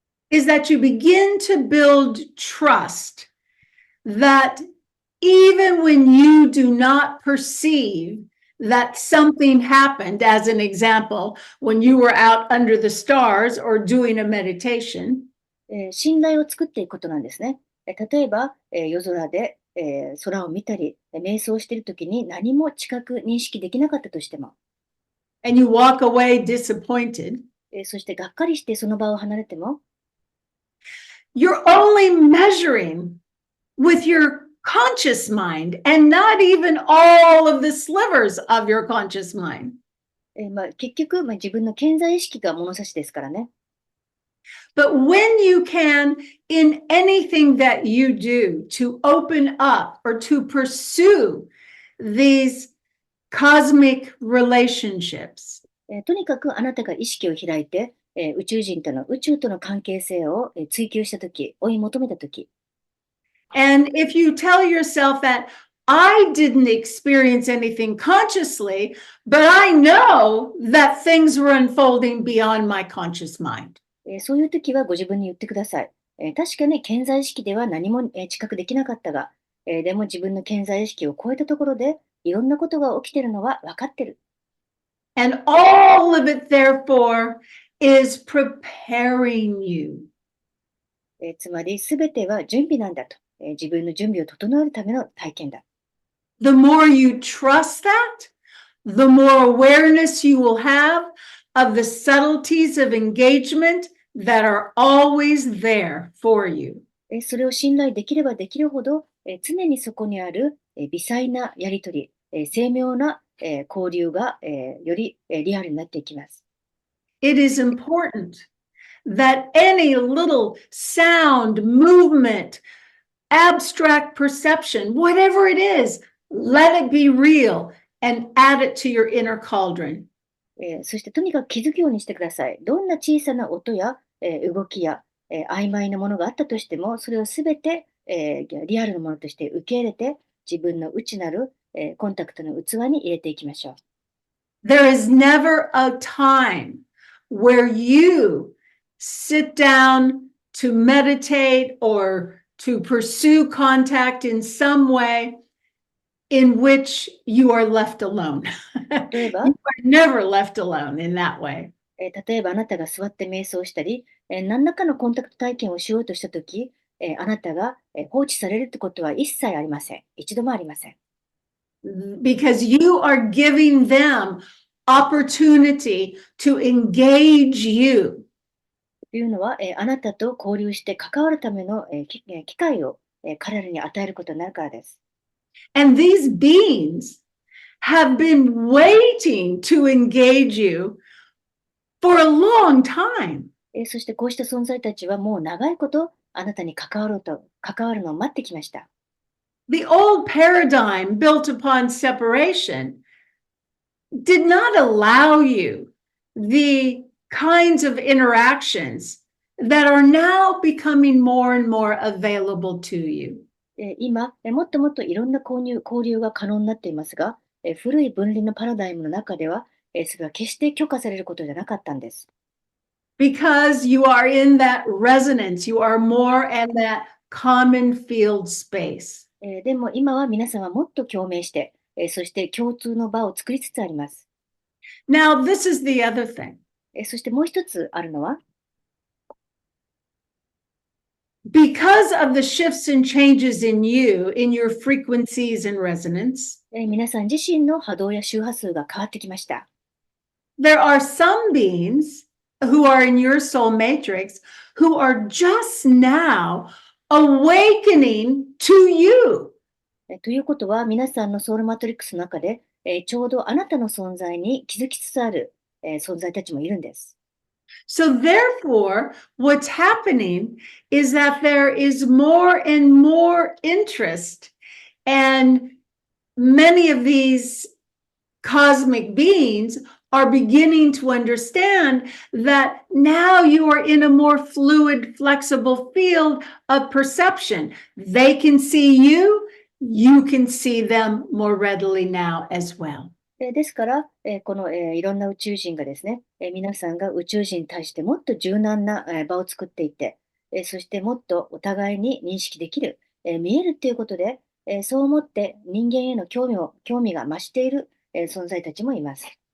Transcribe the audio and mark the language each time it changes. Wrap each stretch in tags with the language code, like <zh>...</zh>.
<en>is that you begin to build trust that even when you do not perceive that something happened, as an example, when you were out under the stars or doing a meditation,</en> <ja>信頼を作っていくことなんですね。例えば、夜空で、空を見たり、瞑想しているときに何も知覚認識できなかったとしても、</ja> <en>and you walk away disappointed,</en> <ja>そしてがっかりしてその場を離れても、</ja> <en>you're only measuring with your conscious mind and not even all of the slivers of your conscious mind.</en> <ja>結局、自分の潜在意識が物差しですからね。</ja> <en>But when you can, in anything that you do, to open up or to pursue these cosmic relationships,</en> <ja>とにかくあなたが意識を開いて、宇宙との関係性を追求したとき、追い求めたとき、</ja> <en>and if you tell yourself that I didn't experience anything consciously, but I know that things were unfolding beyond my conscious mind.</en> <ja>そういうときはご自分に言ってください。確かに潜在意識では何も知覚できなかったが、でも自分の潜在意識を超えたところで、いろんなことが起きているのは分かってる。</ja> <en>And all of it, therefore, is preparing you.</en> <ja>つまり、すべては準備なんだと。自分の準備を整えるための体験だ。</ja> <en>The more you trust that, the more awareness you will have of the subtleties of engagement that are always there for you.</en> <ja>それを信頼できればできるほど、常にそこにある微細なやりとり、精妙な交流がよりリアルになっていきます。</ja> <en>It is important that any little sound, movement, abstract perception, whatever it is, let it be real and add it to your inner cauldron.</en> <ja>そしてとにかく気づくようにしてください。どんな小さな音や動きや曖昧なものがあったとしても、それをすべてリアルなものとして受け入れて、自分の内なるコンタクトの器に入れていきましょう。</ja> <en>There is never a time where you sit down to meditate or to pursue contact in some way in which you are left alone.</en> <ja>例えば、</ja> <en>You are never left alone in that way.</en> <ja>例えばあなたが座って瞑想したり、何らかのコンタクト体験をしようとしたとき、あなたが放置されるってことは一切ありません。一度もありません。</ja> <en>Because you are giving them opportunity to engage you.</en> <ja>というのは、あなたと交流して関わるための機会を彼らに与えることになるからです。</ja> <en>And these beings have been waiting to engage you for a long time.</en> <ja>そしてこうした存在たちはもう長いことあなたに関わるのを待ってきました。</ja> <en>The old paradigm built upon separation did not allow you the kinds of interactions that are now becoming more and more available to you.</en> <ja>今、もっともっといろんな交流が可能になっていますが、古い分離のパラダイムの中では、それは決して許可されることじゃなかったんです。</ja> <en>Because you are in that resonance, you are more in that common field space.</en> <ja>でも今は皆さんはもっと共鳴して、そして共通の場を作りつつあります。</ja> <en>Now, this is the other thing.</en> <ja>そしてもう一つあるのは、</ja> <en>Because of the shifts and changes in you, in your frequencies and resonance,</en> <ja>皆さん自身の波動や周波数が変わってきました。</ja> <en>there are some beings who are in your soul matrix who are just now awakening to you.</en> <ja>ということは、皆さんのソウルマトリックスの中で、ちょうどあなたの存在に気づきつつある、存在たちもいるんです。</ja> <en>So therefore, what's happening is that there is more and more interest, and many of these cosmic beings are beginning to understand that now you are in a more fluid, flexible field of perception. They can see you, you can see them more readily now as well.</en> <ja>ですから、この、いろんな宇宙人がですね、皆さんが宇宙人に対してもっと柔軟な、場を作っていて、そしてもっとお互いに認識できる、見えるっていうことで、そう思って人間への興味が増している、存在たちもいます。</ja>